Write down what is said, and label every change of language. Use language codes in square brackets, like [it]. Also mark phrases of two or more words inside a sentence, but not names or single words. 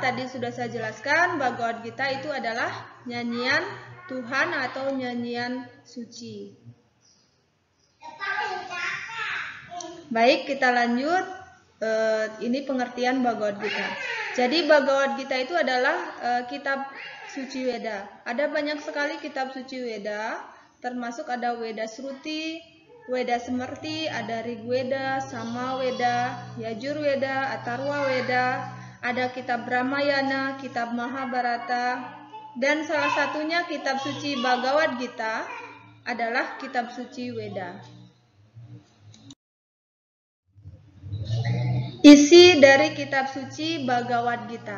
[id] Tadi sudah saya jelaskan, Bhagavad Gita itu adalah nyanyian Tuhan atau nyanyian suci. Baik, kita lanjut. Ini pengertian Bhagavad Gita. Jadi Bhagavad Gita itu adalah kitab suci Weda. Ada banyak sekali kitab suci Weda, termasuk ada Weda Sruti, Weda Semerti, ada Rigweda, Samaweda, Yajurweda, Atharwa Weda, ada kitab Ramayana, kitab Mahabharata, dan salah satunya kitab suci Bhagavad Gita adalah kitab suci Weda. Isi dari kitab suci Bhagavad Gita.